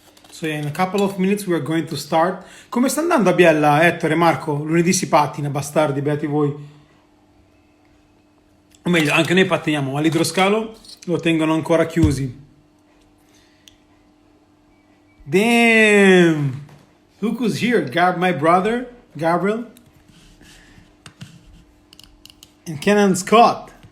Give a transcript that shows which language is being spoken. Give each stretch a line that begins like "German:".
English: So yeah, in a couple of minutes we are going to start.
Italian: Come sta andando a Biella, Ettore, Marco? Lunedì si pattina, bastardi, beati voi. O meglio, anche noi pattiniamo, ma l'idroscalo lo tengono ancora chiusi.
English: Damn! Look who's here, my brother, Gabriel. And Kenan Scott.